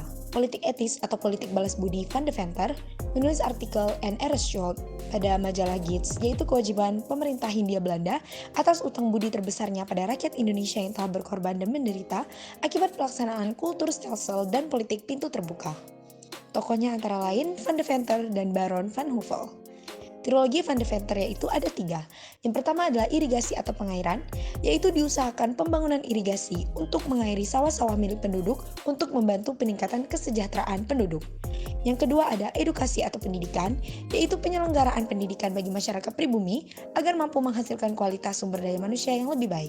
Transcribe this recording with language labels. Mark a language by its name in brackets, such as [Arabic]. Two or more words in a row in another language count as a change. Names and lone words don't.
[Indonesian] Politik etis atau politik balas budi Van de Venter menulis artikel N.R. Schultz pada majalah Gids, yaitu kewajiban pemerintah Hindia Belanda atas utang budi terbesarnya pada rakyat Indonesia yang telah berkorban dan menderita akibat pelaksanaan kultur stelsel dan politik pintu terbuka. Tokohnya antara lain Van de Venter dan Baron van Houvel. Trilogi Van de Venter yaitu ada 3. Yang pertama adalah irigasi atau pengairan, yaitu diusahakan pembangunan irigasi untuk mengairi sawah-sawah milik penduduk untuk membantu peningkatan kesejahteraan penduduk. Yang kedua ada edukasi atau pendidikan, yaitu penyelenggaraan pendidikan bagi masyarakat pribumi agar mampu menghasilkan kualitas sumber daya manusia yang lebih baik.